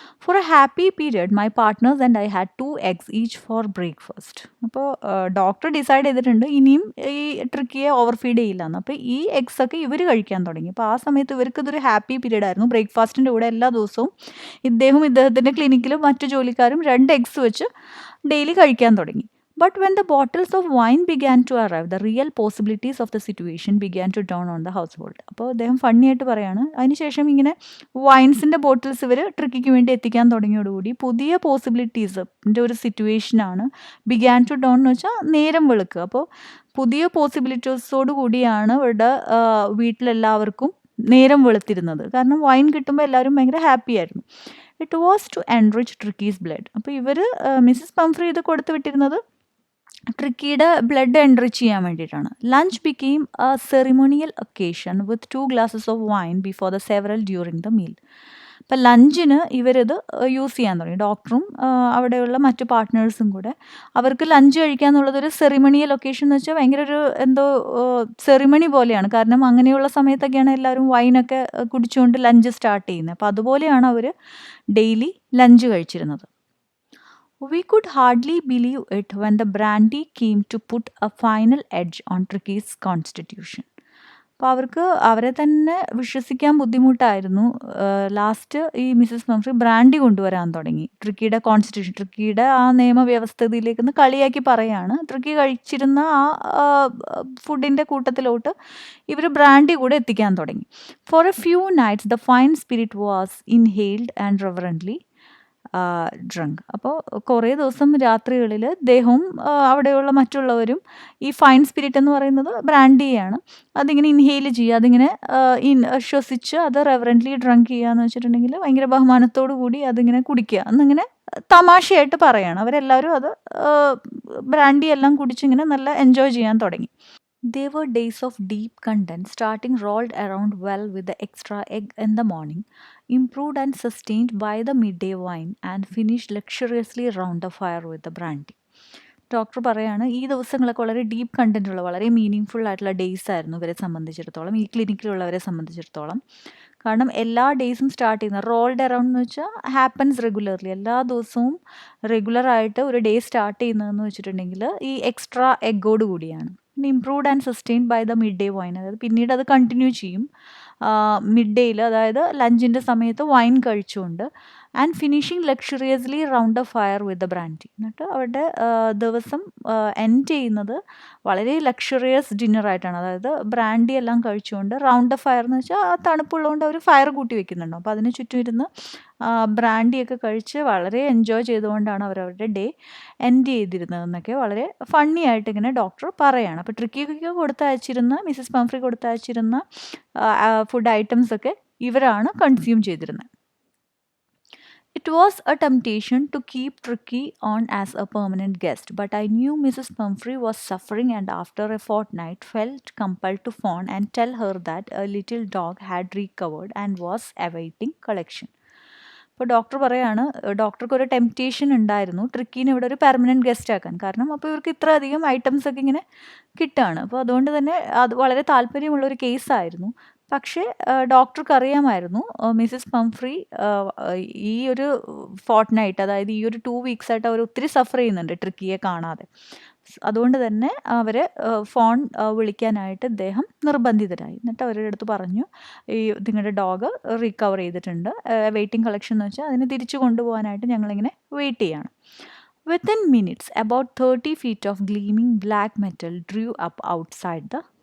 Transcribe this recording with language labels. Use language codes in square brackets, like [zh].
[en] For a happy period my partners and I had 2 eggs each for breakfast. [ml] അപ്പോൾ doctor decide ചെയ്തിട്ടുണ്ട് ഇനിയും ഈ ട്രിക്കിയെ over feed ചെയ്യില്ലെന്ന്. അപ്പോൾ ഈ എഗ്സ് ഒക്കെ ഇവർ കഴിക്കാൻ തുടങ്ങി. അപ്പോൾ ആ സമയത്ത് ഇവർക്ക് ഇതൊരു ഹാപ്പി പീരീഡ് ആയിരുന്നു. ബ്രേക്ക്ഫാസ്റ്റിൻ്റെ കൂടെ എല്ലാ ദിവസവും ഇദ്ദേഹത്തിൻ്റെ ക്ലിനിക്കിലും മറ്റു ജോലിക്കാരും 2 eggs വെച്ച് ഡെയിലി കഴിക്കാൻ തുടങ്ങി. [en] But when the bottles of wine began to arrive, the real possibilities of the situation began to dawn on the household. [ml] അപ്പോൾ അദ്ദേഹം ഫണ്ണി ആയിട്ട് പറയാണ്, അതിനുശേഷം ഇങ്ങനെ വൈൻസിൻ്റെ ബോട്ടിൽസ് ഇവർ ട്രിക്കിക്ക് വേണ്ടി എത്തിക്കാൻ തുടങ്ങിയോടുകൂടി പുതിയ പോസിബിലിറ്റീസിൻ്റെ ഒരു സിറ്റുവേഷനാണ് [en] began to dawn [ml] എന്ന് വെച്ചാൽ നേരം വെളുക്കുക. അപ്പോൾ പുതിയ പോസിബിലിറ്റീസോട് കൂടിയാണ് ഇവരുടെ വീട്ടിലെല്ലാവർക്കും നേരം വെളുത്തിരുന്നത്. കാരണം വൈൻ കിട്ടുമ്പോൾ എല്ലാവരും ഭയങ്കര ഹാപ്പി ആയിരുന്നു. [en] It was to enrich Tricki's blood. [ml] അപ്പോൾ ഇവർ മിസ്സസ് പംഫ്രി ഇത് കൊടുത്തു വിട്ടിരുന്നത് ട്രിക്കിയുടെ ബ്ലഡ് എൻറിച്ച് ചെയ്യാൻ വേണ്ടിയിട്ടാണ്. [en] Lunch became a ceremonial occasion with 2 glasses of wine before the several during the meal. [ml] അപ്പം ലഞ്ചിന് ഇവരിത് യൂസ് ചെയ്യാൻ തുടങ്ങി. ഡോക്ടറും അവിടെയുള്ള മറ്റു പാർട്ട്നേഴ്സും കൂടെ അവർക്ക് ലഞ്ച് കഴിക്കുക എന്നുള്ളത് ഒരു സെറിമണിയൽ ഒക്കേഷൻ എന്ന് വെച്ചാൽ ഭയങ്കര ഒരു എന്തോ സെറിമണി പോലെയാണ്. കാരണം അങ്ങനെയുള്ള സമയത്തൊക്കെയാണ് എല്ലാവരും വൈനൊക്കെ കുടിച്ചുകൊണ്ട് ലഞ്ച് സ്റ്റാർട്ട് ചെയ്യുന്നത്. അപ്പോൾ അതുപോലെയാണ് അവർ daily lunch കഴിച്ചിരുന്നത്. [en] We could hardly believe it when the brandy came to put a final edge on Tricky's constitution. [ml] അപ്പോൾ അവർക്ക് അവരെ തന്നെ വിശ്വസിക്കാൻ ബുദ്ധിമുട്ടായിരുന്നു. ലാസ്റ്റ് ഈ മിസ്സസ് പംഫ്രി ബ്രാൻഡി കൊണ്ടുവരാൻ തുടങ്ങി. ട്രിക്കിയുടെ കോൺസ്റ്റിറ്റ്യൂഷൻ, ട്രിക്കിയുടെ ആ നിയമവ്യവസ്ഥയിലേക്ക് ഒന്ന് കളിയാക്കി പറയാണ്. ട്രിക്കി കഴിച്ചിരുന്ന ആ ഫുഡിൻ്റെ കൂട്ടത്തിലോട്ട് ഇവർ ബ്രാൻഡി കൂടെ എത്തിക്കാൻ തുടങ്ങി. [en] For a few nights the fine spirit was inhaled and reverently drunk. [ml] അപ്പോൾ കുറേ ദിവസം രാത്രികളിൽ ദേഹവും അവിടെയുള്ള മറ്റുള്ളവരും ഈ ഫൈൻ സ്പിരിറ്റ് എന്ന് പറയുന്നത് ബ്രാൻഡിയാണ്, അതിങ്ങനെ ഇൻഹെയിൽ ചെയ്യുക, അതിങ്ങനെ ശ്വസിച്ച് അത് റെവറൻ്റ്ലി ഡ്രങ്ക് ചെയ്യുക എന്ന് വെച്ചിട്ടുണ്ടെങ്കിൽ ഭയങ്കര ബഹുമാനത്തോടു കൂടി അതിങ്ങനെ കുടിക്കുക എന്നിങ്ങനെ തമാശയായിട്ട് പറയുകയാണ്. അവരെല്ലാവരും അത് ബ്രാൻഡി എല്ലാം കുടിച്ചിങ്ങനെ നല്ല എൻജോയ് ചെയ്യാൻ തുടങ്ങി. [en] They were days of deep content, starting rolled around well with the extra egg in the morning, improved and sustained by the midday wine, and finished luxuriously round the fire with the brandy. [ml] Doctor പറയാണ് ഈ ദിവസങ്ങളൊക്കെ വളരെ deep കണ്ടൻറ്റുള്ള വളരെ meaning full ആയിട്ടുള്ള days ആയിരുന്നു ഇവരെ സംബന്ധിച്ചിടത്തോളം, ഈ ക്ലിനിക്കിലുള്ളവരെ സംബന്ധിച്ചിടത്തോളം. കാരണം എല്ലാ ഡേയ്സും സ്റ്റാർട്ട് ചെയ്യുന്ന റോൾഡ് അറൗണ്ട് എന്ന് വെച്ചാൽ ഹാപ്പൻസ് റെഗുലർലി, എല്ലാ ദിവസവും റെഗുലറായിട്ട് ഒരു ഡേ സ്റ്റാർട്ട് ചെയ്യുന്നതെന്ന് വെച്ചിട്ടുണ്ടെങ്കിൽ ഈ എക്സ്ട്രാ എഗ്ഗോട് കൂടിയാണ്. [en] improved and sustained by the mid day wine, [ml] അതായത് പിന്നീട് അത് കണ്ടിന്യൂ ചെയ്യും മിഡ് ഡേയിൽ, അതായത് ലഞ്ചിൻ്റെ സമയത്ത് വൈൻ കഴിച്ചുകൊണ്ട്. [en] And finishing luxuriously round a fire with the brandy. [ml] എന്നിട്ട് അവരുടെ ദിവസം എൻഡ് ചെയ്യുന്നത് വളരെ ലക്ഷറിയസ് ഡിന്നറായിട്ടാണ്, അതായത് ബ്രാൻഡി എല്ലാം കഴിച്ചുകൊണ്ട് റൗണ്ട് എ ഫയർ എന്ന് വെച്ചാൽ ആ തണുപ്പുള്ളതുകൊണ്ട് അവർ ഫയർ കൂട്ടി വെക്കുന്നുണ്ടോ, അപ്പോൾ അതിന് ചുറ്റും ഇരുന്ന് ബ്രാൻഡിയൊക്കെ കഴിച്ച് വളരെ എൻജോയ് ചെയ്തുകൊണ്ടാണ് അവരവരുടെ ഡേ എൻഡ് ചെയ്തിരുന്നതെന്നൊക്കെ വളരെ ഫണ്ണി ആയിട്ട് ഇങ്ങനെ ഡോക്ടർ പറയുകയാണ്. അപ്പോൾ ട്രിക്കിക്ക് കൊടുത്തയച്ചിരുന്ന മിസ്സസ് പംഫ്രി കൊടുത്തയച്ചിരുന്ന ഫുഡ് ഐറ്റംസ് ഒക്കെ ഇവരാണ് കൺസ്യൂം ചെയ്തിരുന്നത്. [en] It was a temptation to keep Tricky on as a permanent guest, but I knew Mrs. Pumphrey was suffering and after a fortnight felt compelled to phone and tell her that a little dog had recovered and was awaiting collection. [ml] അപ്പോൾ doctor പറയാണ്, ഡോക്ടർക്ക് ഒരു temptation ഉണ്ടായിരുന്നു ട്രിക്കീനെ ഇവിടെ ഒരു permanent guest ആക്കാൻ. കാരണം അപ്പോൾ ഇവർക്ക് ഇത്ര അധികം ഐറ്റംസ് ഒക്കെ ഇങ്ങനെ കിട്ടുകയാണ്. അപ്പോൾ അതുകൊണ്ട് തന്നെ അത് വളരെ താല്പര്യമുള്ളൊരു കേസായിരുന്നു. പക്ഷേ ഡോക്ടർക്ക് അറിയാമായിരുന്നു മിസ്സസ് പംഫ്രി ഈ ഒരു ഫോർട്ട്നൈറ്റ്, അതായത് ഈ ഒരു 2 weeks ആയിട്ട് അവർ ഒത്തിരി സഫർ ചെയ്യുന്നുണ്ട് ട്രിക്കിയെ കാണാതെ. അതുകൊണ്ട് തന്നെ അവരെ ഫോൺ വിളിക്കാനായിട്ട് ഇദ്ദേഹം നിർബന്ധിതരായി. എന്നിട്ട് അവരുടെ അടുത്ത് പറഞ്ഞു, ഈ നിങ്ങളുടെ ഡോഗ് റിക്കവർ ചെയ്തിട്ടുണ്ട്, വെയിറ്റിംഗ് കളക്ഷൻ എന്ന് വെച്ചാൽ അതിന് തിരിച്ചു കൊണ്ടുപോകാനായിട്ട് ഞങ്ങളിങ്ങനെ വെയിറ്റ് ചെയ്യണം. [en] Within minutes, about 30 feet of gleaming black metal drew up outside the